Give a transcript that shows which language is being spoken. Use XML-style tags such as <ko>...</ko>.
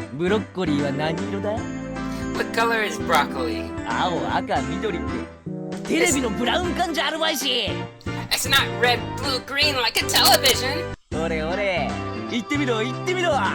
<ja>ブロッコリーは何色だ？</ja> <en>What color is broccoli?</en> <ja>青赤緑ってテレビのブラウン管じゃあるまいし。</ja> <en>It's not red, blue, green like a television.</en> <ja>ほれほれ言ってみろ言ってみろ。</ja>